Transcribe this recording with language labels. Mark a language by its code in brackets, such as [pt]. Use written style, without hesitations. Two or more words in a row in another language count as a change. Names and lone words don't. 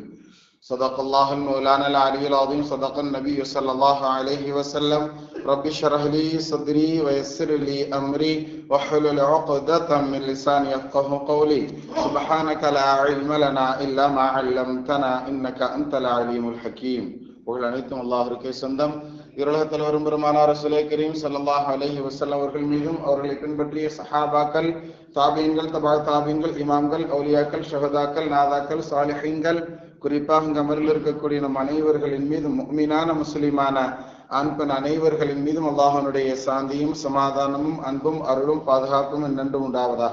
[ar] صدق الله المولانا العلي العظيم. صدق النبي صلى الله عليه وسلم. رب اشرح لي صدري ويسر لي أمري واحلل عقدة من لساني يفقهوا قولي. سبحانك لا علم لنا إلا ما علمتنا إنك أنت العليم الحكيم. [ta] புகழனைத்தும் அல்லாஹ்வுக்கே சொந்தம். இருளகத்தில் வரும் பெருமானார் [ar] رسول كريم صلى الله عليه وسلم [ta] அவர்கள் மீதும் அவர்களை பின்பற்றிய சஹாபாக்கள், தாபீன்கள், தபா தாபீன்கள், இமாம்கள், அவுலியாக்கள், ஷஹதாக்கள், நாதாக்கள், சாலிஹீன்கள், குறிப்பாக இங்கு அமரில் இருக்கக்கூடிய நம் அனைவர்களின் மீதும், முஃமினான முஸ்லிமான ஆண் பெண் அனைவர்களின் மீதும் அல்லாஹ்வுடைய சாந்தியும் சமாதானமும் அன்பும் அருளும் பாதுகாப்பும் என்றென்றும் உண்டாவதாக.